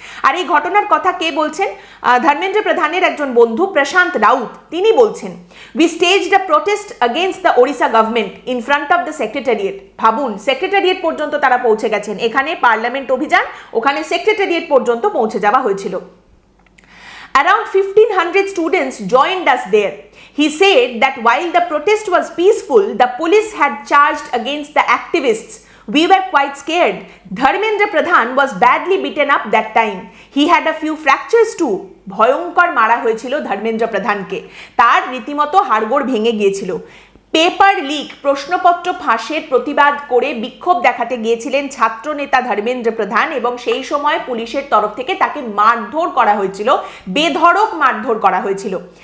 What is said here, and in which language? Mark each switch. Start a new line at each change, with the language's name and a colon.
Bangla: আর এই ঘটনার কথা কে বলছেন? ধর্মেন্দ্র প্রধানের একজন বন্ধু প্রশান্ত রাউত, তিনি বলছেন,
English: We staged a protest against the Odisha government in front of the secretariat.
Bangla: ভাবুন, সেক্রেটারিয়েট পর্যন্ত তারা পৌঁছে গেছেন, এখানে পার্লামেন্ট অভিযান, ওখানে সেক্রেটারিয়েট পর্যন্ত পৌঁছে যাওয়া হয়েছিল।
English: Around 1500 students joined us there. He said that while the protest was peaceful, the police had charged against the activists. We were quite scared. Dharmendra Pradhan was badly beaten up that time. He had a few fractures too.
Bangla: ভয়ঙ্কর মারা হয়েছিল ধর্মেন্দ্র প্রধানকে, তার রীতিমতো হাড়গোড় ভেঙে গিয়েছিল। Paper leak, প্রশ্নপত্র ফাঁসের প্রতিবাদ করে বিক্ষোভ দেখাতে গিয়েছিলেন ছাত্র নেতা ধর্মেন্দ্র প্রধান, এবং সেই সময় পুলিশের তরফ থেকে তাকে মারধর করা হয়েছিল, বেধড়ক মারধর করা হয়েছিল।